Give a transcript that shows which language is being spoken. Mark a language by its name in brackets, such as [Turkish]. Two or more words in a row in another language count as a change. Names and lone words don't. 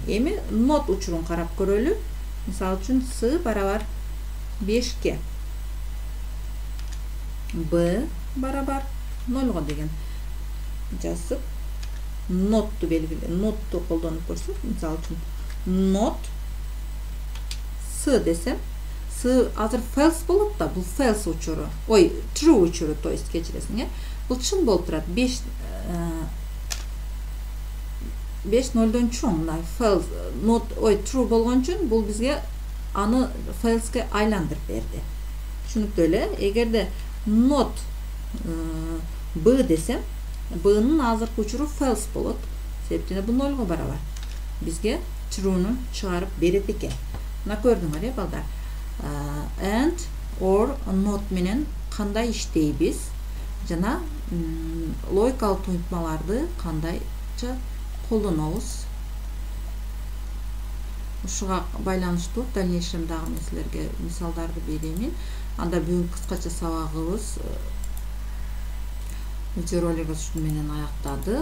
[Kyrgyz] Эми not учурун карап көрөлү. Мисалы үчүн s барабар 5ке, b барабар 0 деген жазып nottу белгиле, nottу колдонуп көрсөк, мисалы үчүн not s десем, s азыр false болот да, бул false учуру, true учуру, [Russian] то есть [Kyrgyz] кечиресиң, бул чын болуп турат. 5 0дан чоң, [English] false, not, true [Kyrgyz] болгон үчүн бул бизге аны false'ке айландырып берди. Түшүнүктүү эле? Эгерде not b десем, b'нын азыркы учуру false болот. Себептен бул 0га барабар. Бизге true'ну чыгарып берет экен. Мына көрдүңөр, балдар. [English] And or not менен кандай иштейбиз? [Kyrgyz] Жана логикалык туймаларды кандайча колдонобуз? Ушуга байланыштуу дальнейшемдагы нерселерге мисалдарды беремин. Анда бүгүн кыскача сабагыбыз видеоролик ушу менен аяктады.